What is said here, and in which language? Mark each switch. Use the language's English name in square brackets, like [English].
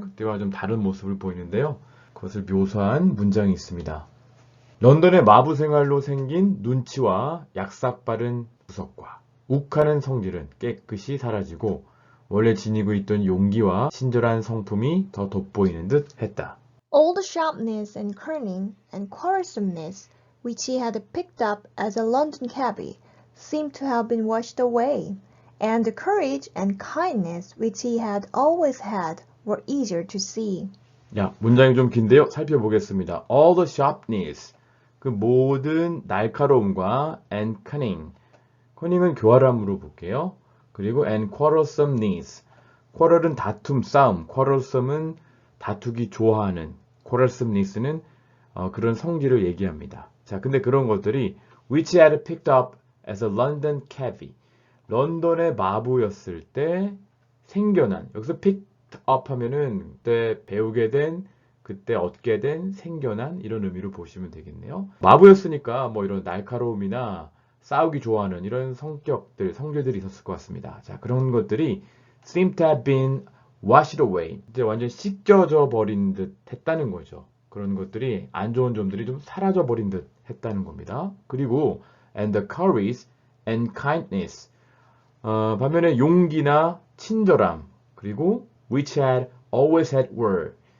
[Korean] 그때와 좀 다른 모습을 보이는데요. 그것을 묘사한 문장이 있습니다. 런던의 마부 생활로 생긴 눈치와 약삭 빠른 구석과 욱하는 성질은 깨끗이 사라지고 원래 지니고 있던 용기와 친절한 성품이 더 돋보이는 듯 했다. [English] All the sharpness and cunning and quarrelsomeness which he had picked up as a London cabby seemed to have been washed away, and the courage and kindness which he had always had were easier to see. [Korean] 야, 문장이 좀 긴데요. 살펴보겠습니다. [English] All the sharpness, [Korean] 그 모든 날카로움과 [English] and cunning, [Korean] cunning은 교활함으로 볼게요. 그리고 [English] and quarrelsomeness, [Korean] quarrel은 다툼, 싸움, quarrelsome은 다투기 좋아하는, quarrelsomeness는 그런 성질을 얘기합니다. 자, 근데 그런 것들이 [English] which had picked up as a London cabby, [Korean] 런던의 마부였을 때 생겨난, 여기서 picked up 하면은 그때 배우게 된, 그때 얻게 된, 생겨난 이런 의미로 보시면 되겠네요. 마부였으니까 뭐 이런 날카로움이나 싸우기 좋아하는 이런 성격들, 성질들이 있었을 것 같습니다. [English] 자, [Korean] 그런 것들이 [English] seem to have been washed away. [Korean] 이제 완전 씻겨져 버린 듯 했다는 거죠. 그런 것들이 안 좋은 점들이 좀 사라져 버린 듯 했다는 겁니다. [English] 그리고 and the courage and kindness. [Korean] 반면에 용기나 친절함, 그리고 [English] which had always had were.